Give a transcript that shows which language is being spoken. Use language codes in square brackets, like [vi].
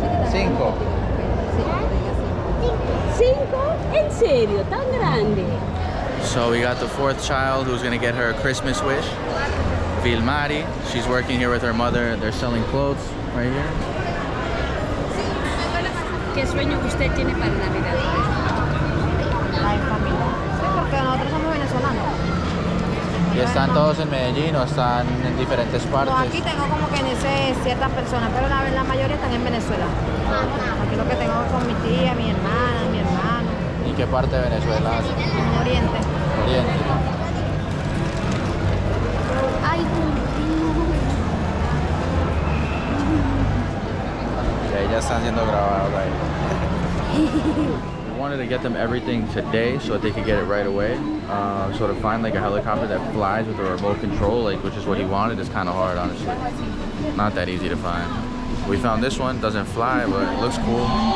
[es] Cinco. ¿Cinco? ¿En serio? ¿Tan grande? [en] So we got the fourth child who's gonna get her a Christmas wish. Vilmari, she's working here with her mother. They're selling clothes right here. [es] ¿Qué sueño usted tiene para Navidad? La familia. Sí, porque nosotros somos venezolanos. ¿Y están todos en Medellín o están en diferentes partes? No, aquí tengo como que ciertas personas, pero la mayoría están en Venezuela. Aquí lo que tengo con mi tía, mi hermana, mi hermano. ¿Y qué parte de Venezuela? En Oriente. Oriente. Ay, Yeah, ya están siendo grabados ahí. [en] We wanted to get them everything today so that they could get it right away. So to find like a helicopter that flies with a remote control, like which is what he wanted, is kind of hard, honestly. Not that easy to find. We found this one, doesn't fly, but it looks cool.